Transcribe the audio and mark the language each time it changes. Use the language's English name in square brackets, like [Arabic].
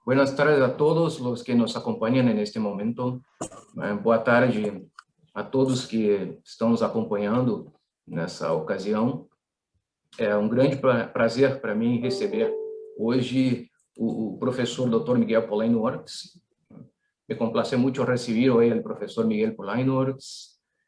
[Spanish] Buenas tardes a todos los que nos acompañan en este momento. [Portuguese] Boa tarde a todos que estão nos acompanhando nessa ocasião. É um grande prazer para mim receber hoje o professor Dr. Miguel Polaino Ortiz. [Spanish] Me complace mucho recibir hoy al profesor Miguel Polaino Ortiz.